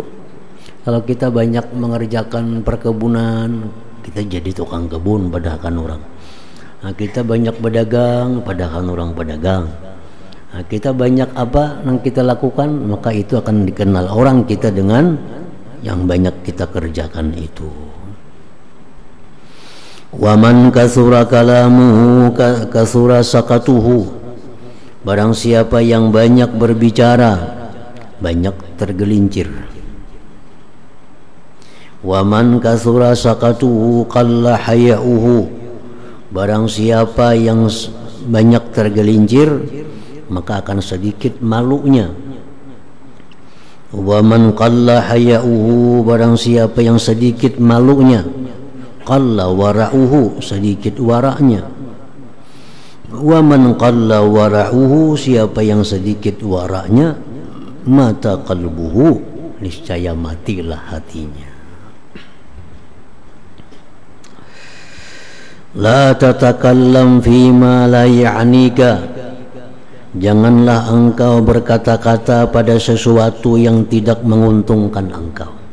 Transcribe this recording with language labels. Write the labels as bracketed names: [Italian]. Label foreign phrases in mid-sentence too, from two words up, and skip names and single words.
[Indonesian] Kalau kita banyak mengerjakan perkebunan, kita jadi tukang kebun padahal orang. Nah, kita banyak berdagang padahal orang pedagang. Nah, kita banyak apa yang kita lakukan maka itu akan dikenal orang kita dengan yang banyak kita kerjakan itu. [Arabic] ومن كثر كلامه كثر سقطه, [Indonesian] barang siapa yang banyak berbicara banyak tergelincir. [Arabic] ومن كثر سقطه قل حياؤه, [Indonesian] barang siapa yang banyak tergelincir maka akan sedikit malunya. [Arabic] ومن قل حياؤه, [Indonesian] barang siapa yang sedikit malunya, [Arabic] قل ورعه, [Indonesian] sedikit waraknya. [Arabic] ومن قل ورعه, [Indonesian] siapa yang sedikit waraknya [Arabic] مات قلبه, [Indonesian] niscaya matilah hatinya. [Arabic] لا تتكلم فيما لا يعنيك, [Indonesian] janganlah engkau berkata-kata pada sesuatu yang tidak menguntungkan engkau.